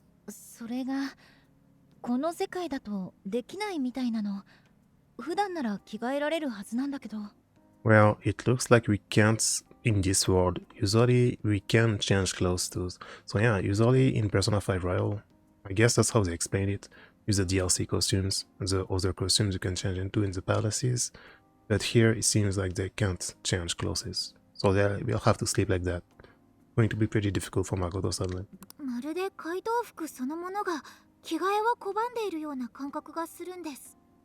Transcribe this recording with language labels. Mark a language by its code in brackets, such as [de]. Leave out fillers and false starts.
[ja] それがこの世界だとできないみたいなの。普段なら着替えられるはずなんだけど。 [en] Well, it looks like we can't in this world. Usually we can change clothes too. So yeah, usually in Persona 5 Royal, I guess that's how they explain it. Use the DLC costumes and the other costumes you can change into in the palaces. But here it seems like they can't change clothes. So we'll have to sleep like that. Going to be pretty difficult for Makoto sadly. [ja] まるで怪盗服そのものが着替えを拒んでいるような感覚がするんです。